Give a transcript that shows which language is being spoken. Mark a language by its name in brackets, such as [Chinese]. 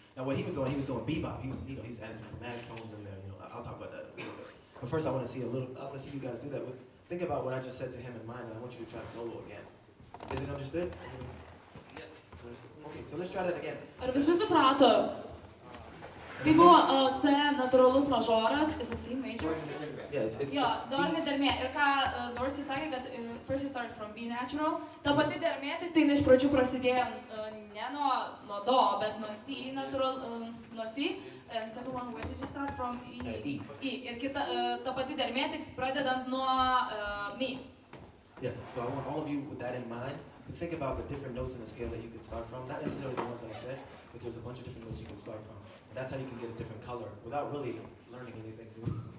[English] Now, what he was doing bebop. He's adding some chromatic tones in there. I'll talk about that a little bit. But first, I want to see you guys do that. Think about what I just said to him in mind, and I want you to try to solo again. Is it understood? Yes. Okay, so let's try that again. [Lithuanian] Ar visi suprato? Tai buvo C natūralus mažoras, [English] is a C major. Yeah, it's [Lithuanian] Jo, dorinė dermė. Ir ką Dorsey sakė, kad [English] first you start from B natural. [Lithuanian] Ta pati dermė, tai iš pradžių prasidėjo ne nuo Do, bet nuo C natural, nuo C. [English] And second one, where did you start from? E. E. [Lithuanian] Ir ta pati dermė, tai pradedant nuo Mi. [English] Yes, so I want all of you with that in mind to think about the different notes in the scale that you can start from. Not necessarily the ones that I said, but there's a bunch of different notes you can start from. And that's how you can get a different color without really learning anything new.